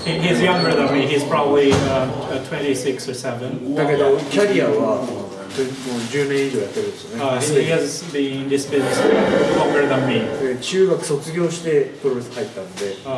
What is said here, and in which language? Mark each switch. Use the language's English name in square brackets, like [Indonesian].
[English] He's younger than me. He's probably 26 or 7. [Japanese] だけどキャリアはもう10年以上やってるんですよね [English] He has been in this business longer than me. [Japanese] で中学卒業してプロレス入ったんで